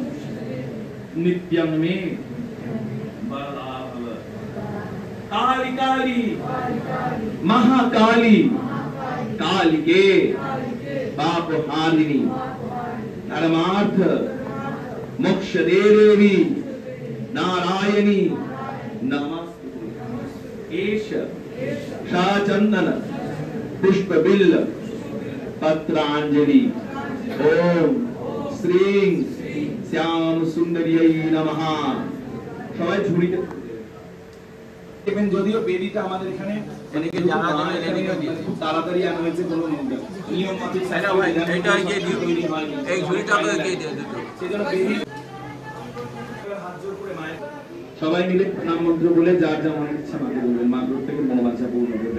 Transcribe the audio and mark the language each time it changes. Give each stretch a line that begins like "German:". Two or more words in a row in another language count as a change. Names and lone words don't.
Sanskrit: नित्यं मे कालिका काली महाकाली कालिके पाप हारिणी धर्मार्थ मोक्ष देवी नारायणी नमस्ते। एष शाचंदन पुष्प बिल्ल पत्रांजलि ओम श्री श्याम सुंदरियै नमः।
Bangla: সবাই ঝুড়িতে দেখবেন, যদিও বেদিটা আমাদের এখানে অনেকে জানা খুব তাড়াতাড়ি আনা হয়েছে, কোনো নিয়ম মাফিক তৈরি হয়নি। এই ঝুড়িটা দিয়ে দিও, সেজন্য বেদি হাত জোর করে মায়ের সবাই মিলে নাম মন্ত্র বলে যার যা মনে ইচ্ছা মাকে বলবেন, মা প্রত্যেকের মনোবাঞ্ছা পূর্ণ করবেন।